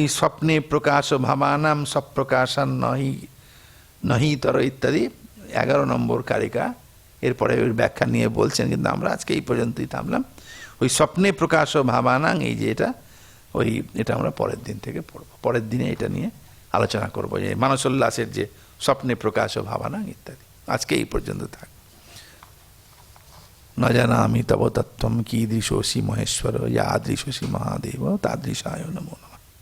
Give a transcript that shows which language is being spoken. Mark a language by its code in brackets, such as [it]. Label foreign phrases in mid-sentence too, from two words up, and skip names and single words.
[sa] স্বপ্নে প্রকাশ ভাবানাম সপ্রকাশান নহিতর [bn] ইত্যাদি 11 নম্বর কারিকা, এরপরে ওই ব্যাখ্যা নিয়ে বলছেন, কিন্তু আমরা আজকে এই পর্যন্তই থামলাম। ওই [sa] স্বপ্নে প্রকাশ ভাবানাং, [bn] এই যে এটা আমরা পরের দিন থেকে পড়ব, পরের দিনে এটা নিয়ে আলোচনা করবো, যে মানসোল্লাসের যে [sa] স্বপ্নে প্রকাশ ভাবানাং [bn] ইত্যাদি। আজকে এই পর্যন্ত থাক। [sa] न जानामि तव तत्त्वं कीदृशोऽसि महेश्वर यादृशोऽसि महादेव तादृशाय नमो नमः।